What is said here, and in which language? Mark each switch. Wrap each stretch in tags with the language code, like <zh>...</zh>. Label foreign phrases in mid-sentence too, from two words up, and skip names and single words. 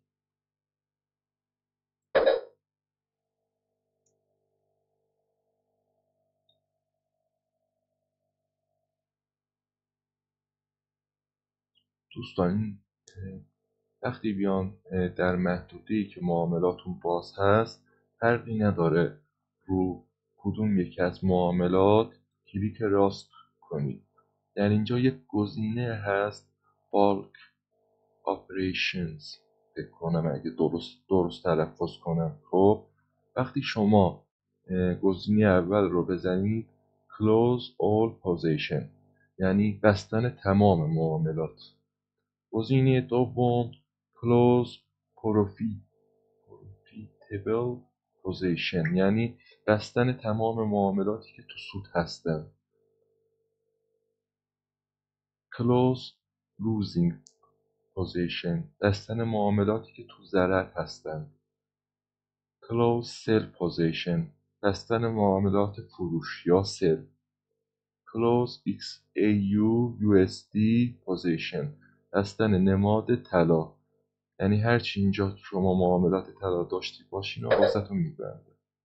<fa>دوستان وقتی بیان در محدوده‌ای که معاملاتون باز هست فرقی نداره رو کدوم یکی از معاملات کلیک راست کنید. در اینجا یک گزینه هست</fa> <en>bulk operations,</en> <fa>فکر کنم اگه درست تلفظ کنم. خب وقتی شما گزینه اول رو بزنید</fa> <en>close all position</en> <fa>یعنی بستن تمام معاملات. گزینه دوم</fa> <en>close profitable position</en> <fa>یعنی بستن تمام معاملاتی که تو سود هستن.</fa> <en>close losing position</en> <fa>بستن معاملاتی که تو ضرر هستند.</fa> <en>close sell position</en> <fa>بستن معاملات فروش یا sell.</fa> <en>close XAUUSD position</en> <fa>بستن نماد طلا یعنی هرچی اینجا شما معاملات طلا داشتی باشین و واسهتون میبنده.</fa>